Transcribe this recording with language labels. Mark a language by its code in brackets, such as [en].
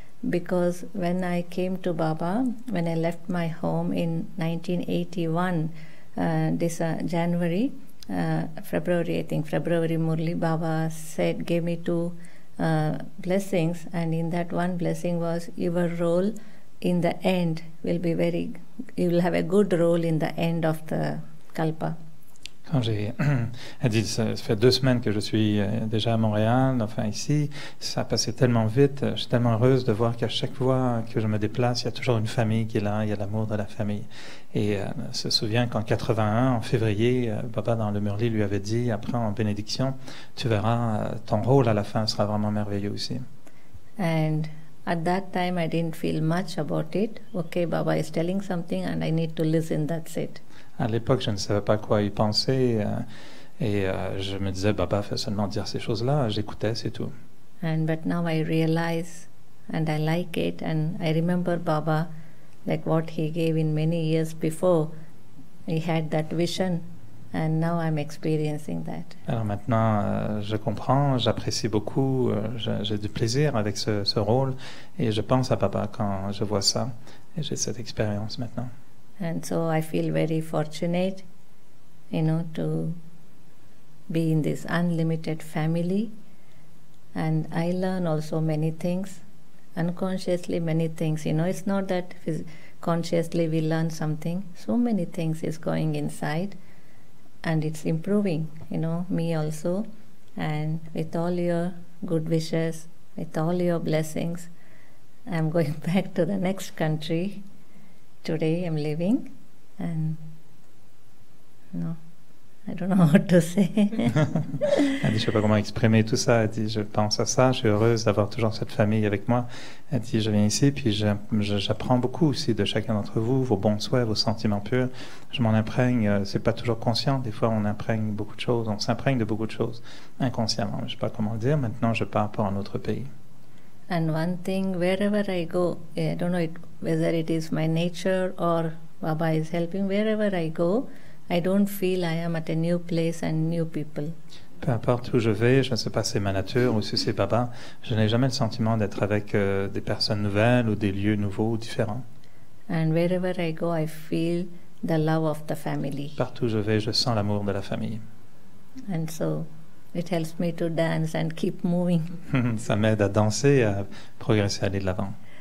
[en] Because when I came to Baba, when I left my home in 1981, this January, February, Murli, Baba gave me 2 blessings, and in that one blessing was, your role in the end will be you will have a good role in the end of the Kalpa. [fr] Quand elle dit, ça fait 2 semaines que je suis déjà à Montréal, enfin ici, ça a passé tellement vite, je suis tellement heureuse de voir qu'à chaque fois que je me déplace, il y a toujours une famille qui est là, il y a l'amour de la famille. Et se souvient qu'en 81, en février, Baba dans le Murli lui avait dit, après en bénédiction, tu verras, ton rôle à la fin sera vraiment merveilleux aussi. [en] And at that time, I didn't feel much about it. Okay, Baba is telling something and I need to listen, that's it. [fr] À l'époque, je ne savais pas quoi y penser et je me disais, Baba fait seulement dire ces choses-là, j'écoutais, c'est tout. [en] But now I realize and I like it, and I remember Baba, like what he gave in many years before. He had that vision, and now I'm experiencing that. [fr] Alors maintenant, je comprends, j'apprécie beaucoup, j'ai du plaisir avec ce rôle, et je pense à Papa quand je vois ça, et j'ai cette expérience maintenant. [en] And so I feel very fortunate, to be in this unlimited family, and I learn also many things, unconsciously many things. It's not that consciously we learn something. So many things is going inside, and it's improving, me also. And with all your good wishes, with all your blessings, I'm going back to the next country. Today I'm leaving, and I don't know what to say. [fr] Elle dit, je ne sais pas comment exprimer tout ça. Elle dit, je pense à ça, je suis heureuse d'avoir toujours cette famille avec moi. Elle dit, je viens ici, puis j'apprends beaucoup aussi de chacun d'entre vous, vos bons souhaits, vos sentiments purs. Je m'en imprègne, c'est pas toujours conscient. Des fois, on imprègne beaucoup de choses, on s'imprègne de beaucoup de choses inconsciemment. Je ne sais pas comment le dire. Maintenant, je pars pour un autre pays. [en] And one thing, wherever I go, I don't know whether it is my nature or Baba is helping, wherever I go, I don't feel I am at a new place and new people. [fr] Peu importe où je vais, je ne sais pas si c'est ma nature ou si c'est Baba, je n'ai jamais le sentiment d'être avec des personnes nouvelles ou des lieux nouveaux ou différents. [en] And wherever I go, I feel the love of the family. [fr] Partout où je vais, je sens l'amour de la famille. [en] And so it helps me to dance and keep moving. [fr] Ça m'aide à danser et à progresser, à aller de l'avant.